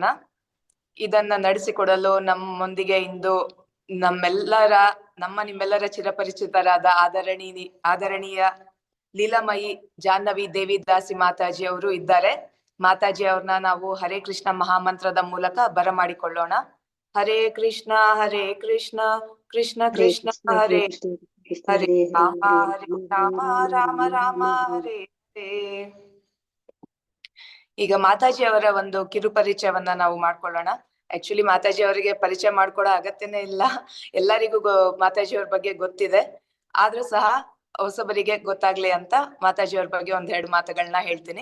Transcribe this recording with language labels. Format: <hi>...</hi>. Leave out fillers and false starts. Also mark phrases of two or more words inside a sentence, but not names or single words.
<kn>ಇದನ್ನ ನಡೆಸಿಕೊಡಲು ನಮ್ಮೊಂದಿಗೆ ಇಂದು ನಿಮ್ಮೆಲ್ಲರ ಚಿರಪರಿಚಿತರಾದ ಆದರಣೀಯ ಲೀಲಾಮಯಿ ಜಾಹ್ನವಿ ದೇವಿದಾಸಿ ಮಾತಾಜಿ ಅವರು ಇದ್ದಾರೆ. ಮಾತಾಜಿ ಅವ್ರನ್ನ ನಾವು ಹರೇ ಕೃಷ್ಣ ಮಹಾಮಂತ್ರದ ಮೂಲಕ ಬರಮಾಡಿಕೊಳ್ಳೋಣ.</kn> <sa>ಹರೇ ಕೃಷ್ಣ ಹರೇ ಕೃಷ್ಣ ಕೃಷ್ಣ ಕೃಷ್ಣ ಹರೇ ಹರೇ ರಾಮ ಹರೇ ರಾಮ ರಾಮ ರಾಮ ಹರೇ ಹರೇ.</sa> <kn>ಈಗ ಮಾತಾಜಿ ಅವರ ಒಂದು ಕಿರು ಪರಿಚಯವನ್ನ ನಾವು ಮಾಡ್ಕೊಳ್ಳೋಣ. ಆಕ್ಚುಲಿ ಮಾತಾಜಿ ಅವರಿಗೆ ಪರಿಚಯ ಮಾಡ್ಕೊಡೋ ಅಗತ್ಯನೇ ಇಲ್ಲ, ಎಲ್ಲರಿಗೂ ಮಾತಾಜಿ ಅವ್ರ ಬಗ್ಗೆ ಗೊತ್ತಿದೆ. ಆದ್ರೂ ಸಹ ಹೊಸಬರಿಗೆ ಗೊತ್ತಾಗ್ಲಿ ಅಂತ ಮಾತಾಜಿ ಅವ್ರ ಬಗ್ಗೆ ಒಂದೆರಡು ಮಾತುಗಳನ್ನ ಹೇಳ್ತೀನಿ.</kn>